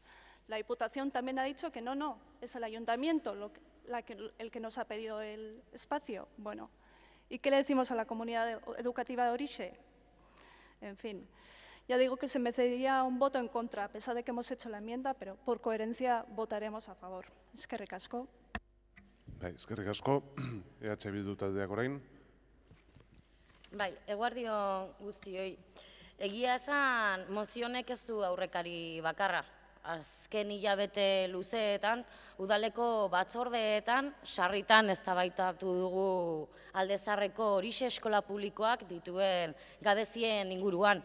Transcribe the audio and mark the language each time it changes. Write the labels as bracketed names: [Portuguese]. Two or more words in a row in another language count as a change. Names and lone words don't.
[Spanish] La Diputación también ha dicho que no, es el ayuntamiento el que nos ha pedido el espacio. Bueno, ¿y qué le decimos a la comunidad educativa de Orixe? En fin, ya digo que se merecería un voto en contra, a pesar de que hemos hecho la enmienda, pero por coherencia votaremos a favor. [Basque] Eskerrik asko. Eskerrik asko, EH Bildu taldeak orain. Bai, eguerdion guztioi. Egia esan, mozionek ez du aurrekari bakarra. Azken hilabete luzeetan, udaleko batzordeetan, sarritan eztabaidatu dugu Aldezarreko Orixe eskola publikoak dituen gabezien inguruan.